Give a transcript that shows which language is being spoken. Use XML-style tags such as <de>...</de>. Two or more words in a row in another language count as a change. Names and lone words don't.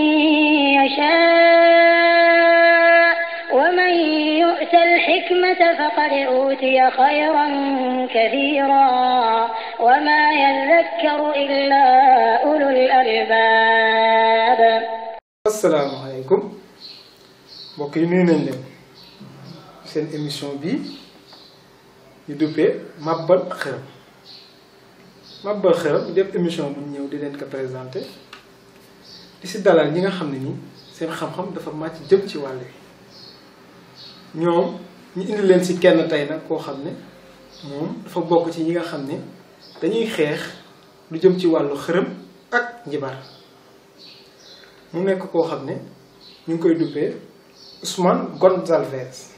<ar>يشاء ومن يؤت الحكمة فقد أوتي خيرا كثيرا وما يذكر إلا أولو الألباب. السلام عليكم</ar> <wo>mbokk yi nuyu nañ leen seen émission bi ñu duppee Màbbal Xërëm Màbbal Xërëm def émission bu ñëw di leen ko présenté di si dalal ñi nga xam ne ni seen xam-xam dafa màcc jëm ci wàll wi ñoom ñu indi leen si kenn tey nag koo xam ne moom dafa bokk ci ñi nga xam ne dañuy xeex lu jëm ci wàllu xërëm ak njibar mu nekk koo xam ne ñu ngi koy duppee Ousmane Gonçalves</wo>